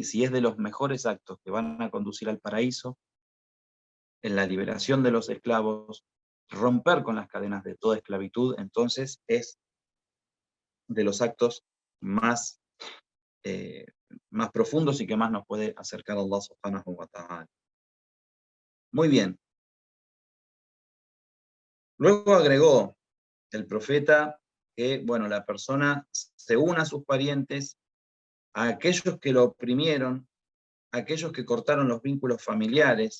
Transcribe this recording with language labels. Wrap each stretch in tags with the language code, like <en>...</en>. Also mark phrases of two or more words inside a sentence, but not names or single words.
<es>Si es de los mejores actos que van a conducir al paraíso, en la liberación de los esclavos, romper con las cadenas de toda esclavitud, entonces es de los actos más, más profundos y que más nos puede acercar a Allah</es> <ar>سبحانه وتعالى.</ar> <es>Muy bien. Luego agregó el profeta que, bueno, la persona se une a sus parientes, a aquellos que lo oprimieron, a aquellos que cortaron los vínculos familiares.</es>